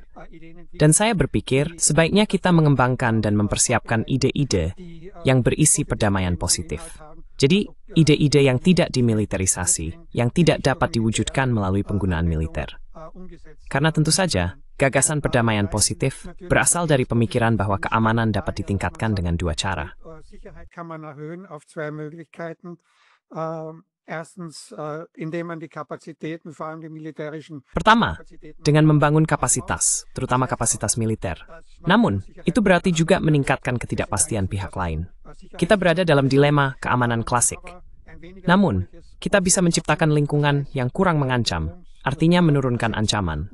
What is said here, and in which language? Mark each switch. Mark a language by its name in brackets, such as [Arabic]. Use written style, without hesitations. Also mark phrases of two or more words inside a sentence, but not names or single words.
[Indonesian] Dan saya berpikir sebaiknya kita mengembangkan dan mempersiapkan ide-ide yang berisi perdamaian positif. Jadi, ide-ide yang tidak dimiliterisasi, yang tidak dapat diwujudkan melalui penggunaan militer. Karena tentu saja, gagasan perdamaian positif berasal dari pemikiran bahwa keamanan dapat ditingkatkan dengan dua cara. [German] Sicherheit kann man erhöhen auf zwei Möglichkeiten. Erstens, indem man die Kapazitäten, vor allem die militärischen. [Indonesian] Pertama, dengan membangun kapasitas, terutama kapasitas militer. Namun, itu berarti juga meningkatkan ketidakpastian pihak lain. Kita berada dalam dilema keamanan klasik. Namun, kita bisa menciptakan lingkungan yang kurang mengancam, artinya menurunkan ancaman.